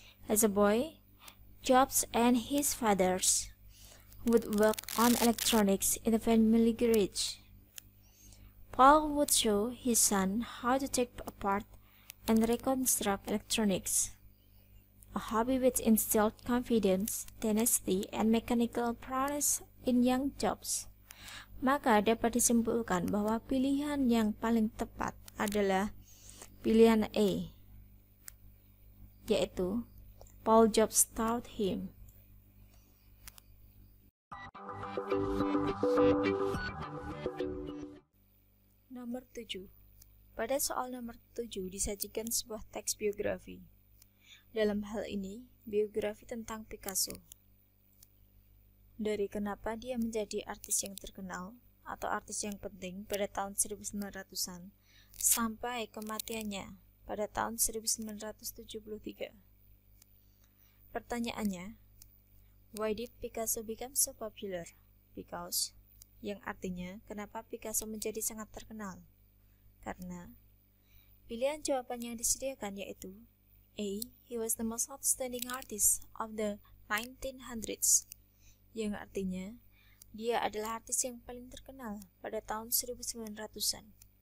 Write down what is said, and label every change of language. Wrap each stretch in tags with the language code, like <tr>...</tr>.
<en>As a boy, Jobs and his fathers would work on electronics in the family garage. Paul would show his son how to take apart and reconstruct electronics, a hobby which instilled confidence, tenacity, and mechanical prowess in young Jobs.</en> <id>Maka dapat disimpulkan bahwa pilihan yang paling tepat adalah pilihan A, yaitu</id> <en>Paul Jobs taught him.</en> <id>Nomor 7. Pada soal nomor 7 disajikan sebuah teks biografi. Dalam hal ini, biografi tentang Picasso. Dari kenapa dia menjadi artis yang terkenal atau artis yang penting pada tahun 1900-an sampai kematiannya pada tahun 1973.</id> <en>Pertanyaannya, why did Picasso become so popular?</en> <id>Because, yang artinya kenapa Picasso menjadi sangat terkenal? Karena pilihan jawaban yang disediakan yaitu A.</id> <en>He was the most outstanding artist of the 1900s,</en> <id>yang artinya dia adalah artis yang paling terkenal pada tahun 1900-an.</id>